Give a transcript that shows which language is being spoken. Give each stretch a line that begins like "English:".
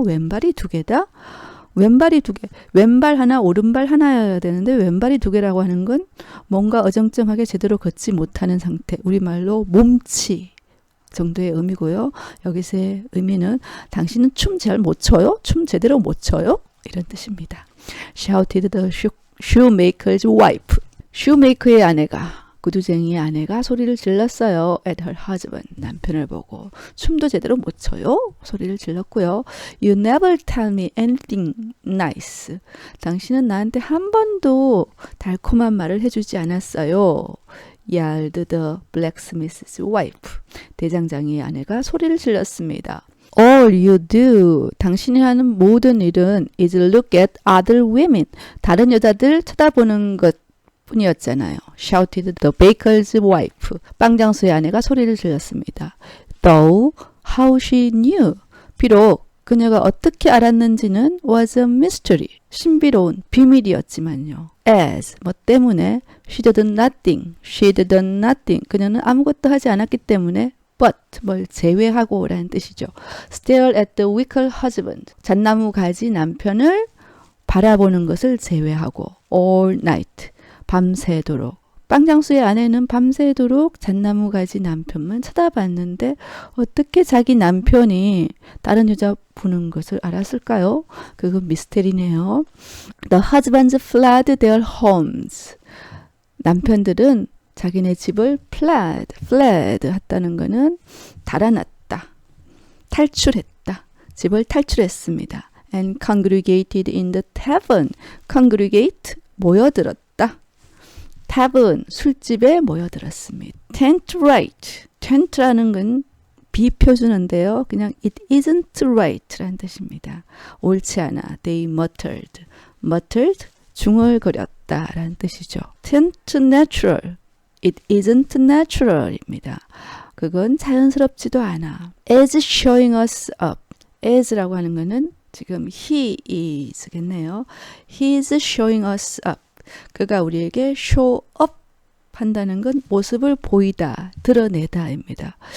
Korean: 왼발이 두 개다? 왼발이 두 개. 왼발 하나, 오른발 하나여야 되는데 왼발이 두 개라고 하는 건 뭔가 어정쩡하게 제대로 걷지 못하는 상태. 우리말로 몸치 정도의 의미고요. 여기서의 의미는 당신은 춤 잘 못 춰요? 춤 제대로 못 춰요? 이런 뜻입니다.
English: Shouted the shoemaker's wife.
Korean: shoemaker의 아내가, 구두쟁이의 아내가 소리를 질렀어요.
English: At her husband.
Korean: 남편을 보고. 춤도 제대로 못 춰요? 소리를 질렀고요.
English: You never tell me anything nice.
Korean: 당신은 나한테 한 번도 달콤한 말을 해주지 않았어요.
English: yelled the blacksmith's wife.
Korean: 대장장이의 아내가 소리를 질렀습니다.
English: All you do.
Korean: 당신이 하는 모든 일은
English: is look at other women.
Korean: 다른 여자들 쳐다보는 것 뿐이었잖아요.
English: Shouted the baker's wife.
Korean: 빵장수의 아내가 소리를 질렀습니다.
English: Though how she knew.
Korean: 비록 그녀가 어떻게 알았는지는
English: was a mystery.
Korean: 신비로운 비밀이었지만요.
English: As
Korean: 뭐 때문에
English: she did nothing. She did nothing.
Korean: 그녀는 아무것도 하지 않았기 때문에 but 뭘 제외하고 라는 뜻이죠.
English: Stare at the wicked husband.
Korean: 잣나무 가지 남편을 바라보는 것을 제외하고
English: all night.
Korean: 밤새도록. 빵장수의 아내는 밤새도록 잣나무 가지 남편만 쳐다봤는데 어떻게 자기 남편이 다른 여자 보는 것을 알았을까요? 그건 미스테리네요.
English: The husbands fled their homes.
Korean: 남편들은 자기네 집을 fled 했다는 것은 달아났다. 탈출했다. 집을 탈출했습니다.
English: And congregated in the tavern.
Korean: congregate, 모여들었다. tavern, 술집에 모여들었습니다.
English: tent right.
Korean: tent라는 건 비표준어인데요. 그냥
English: it isn't right
Korean: 라는 뜻입니다. 옳지 않아.
English: They muttered. muttered,
Korean: 중얼거렸다라는 뜻이죠.
English: tent natural. It isn't natural입니다.
Korean: 그건 자연스럽지도 않아.
English: is showing us up.
Korean: as라고 하는 거는 지금 he is겠네요.
English: he is showing us up.
Korean: 그가 우리에게 show up 한다는 건 모습을 보이다, 드러내다입니다.